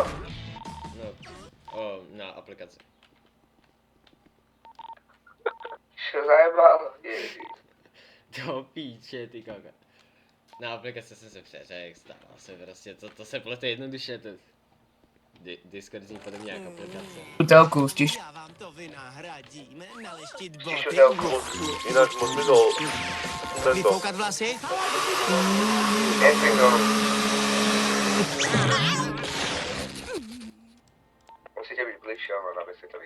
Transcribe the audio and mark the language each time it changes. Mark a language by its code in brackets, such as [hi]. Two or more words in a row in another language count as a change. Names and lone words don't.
[cs] No, na aplikaci. [sk] Čo zajebal? Ježiš. Do píče, ty kaka. [cs] Na aplikaci jsem se přeřekl, stává se prostě, to se plete jednoduše, to... Discord zní podobně jak aplikace. Telku, stiš. [sk] Čiže telku. Ináč mu zmizol tento. Epizod. [cs] Musíte být bližšie, aby si to viděl.